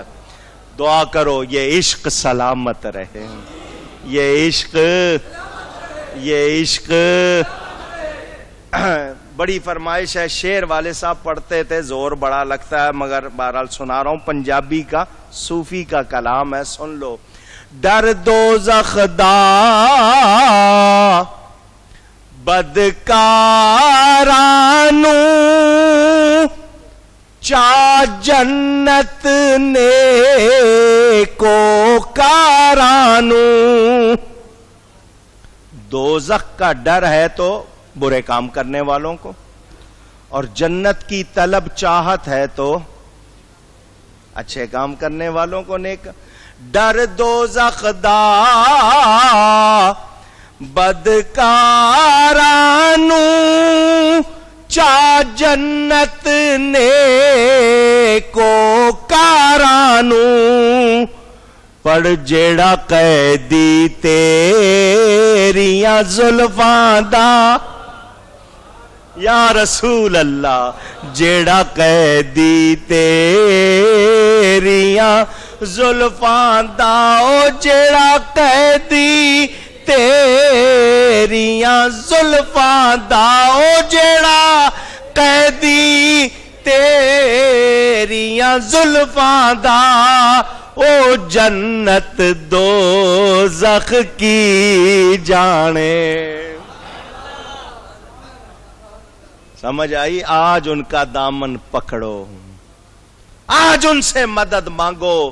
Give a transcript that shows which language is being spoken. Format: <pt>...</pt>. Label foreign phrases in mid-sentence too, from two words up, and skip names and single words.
<ur>دعا کرو یہ عشق سلامت رہے, یہ عشق. بڑی فرمائش ہے, شعر والے صاحب پڑھتے تھے, زور بڑا لگتا ہے مگر بہرحال سنا رہا ہوں. پنجابی کا صوفی کا کلام ہے, سن لو.</ur> <pa>ڈر دوزخ دا بدکارانو چا جنت نیکو کارانو.</pa> <ur>دوزخ کا ڈر ہے تو برے کام کرنے والوں کو, اور جنت کی طلب چاہت ہے تو اچھے کام کرنے والوں کو.</ur> <pa>نیک ڈر دوزخ دا بدکارانو چا جنت نیکو کارانو. پڑ جیڑا قیدی تیریاں زلفاں دا,</pa> <ar>یا رسول اللہ,</ar> <pa>جیڑا قیدی تیریاں زلفاں دا, او جیڑا قیدی تیریاں زلفاں دا, او جیڑا قیدی تیریاں زلفاں دا, او جنت دوزخ کی جانے.</pa> <ur>سمجھ آئی؟ آج ان کا دامن پکڑو, آج ان سے مدد مانگو.</ur>